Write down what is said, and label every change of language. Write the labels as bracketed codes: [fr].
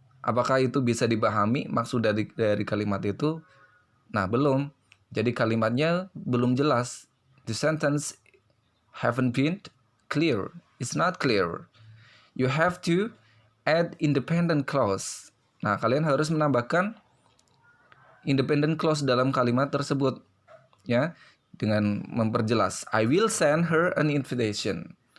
[id] Apakah itu bisa dipahami maksud dari kalimat itu? Nah, belum. Jadi kalimatnya belum jelas. [en] The sentence haven't been clear. It's not clear. You have to add independent clause. [id] Nah, kalian harus menambahkan independent clause dalam kalimat tersebut, ya, dengan memperjelas. [en] I will send her an invitation.